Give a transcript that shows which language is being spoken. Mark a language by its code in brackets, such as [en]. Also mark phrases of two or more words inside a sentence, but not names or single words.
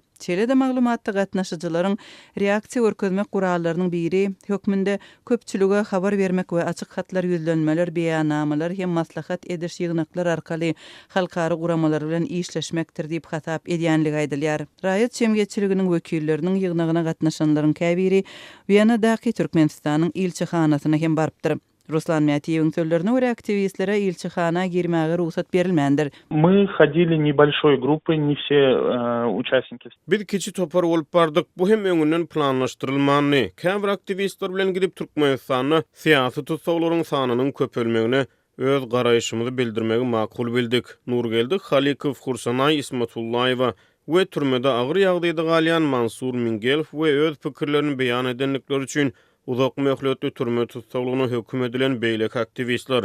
[tk] Çelede maglumatda gatnaşyjylaryň reaksiýa görkezmek gurallarynyň biri hökmünde köpçülüge habar bermek we açyk hatlar ýüzlenmeler, beýannamalar hem maslahat ediş ýygnaklar arkaly halkara guramalar bilen işleşmekdir diýip hasap edýänligi aýdylýar. Raýat jemgyýetçiliginiň wekilleriniň ýygnagyna gatnaşanlaryň käbiri Viyanadaky Türkmenistanyň ilçihanasyna hem barypdyr. Ruslan Miýatiýewiň sözlerine görä aktivistlere ilçihana girmäge ruhsat berilmändir. [ru] Мы ходили небольшой группой, не все участники. [tk] Biz kiçi topar bolup bardyk. Bu hem öňünden planlaşdyrylmany. Käbir aktivistler bilen gidip Türkmenistanyň syýasy tutsaglaryň sanynyň köpelmegine öz garaýşymyzy bildirmegi makul bildik. Nurgeldi Halikow, Hursanay Ismatullaýewa we türmede agyr ýagdaýda galýan Mansur Mingelov we öz pikirlerini beýan edenlikleri üçin uzak möhletli türme tutsaglygyna höküm edilen beýleki aktivistler.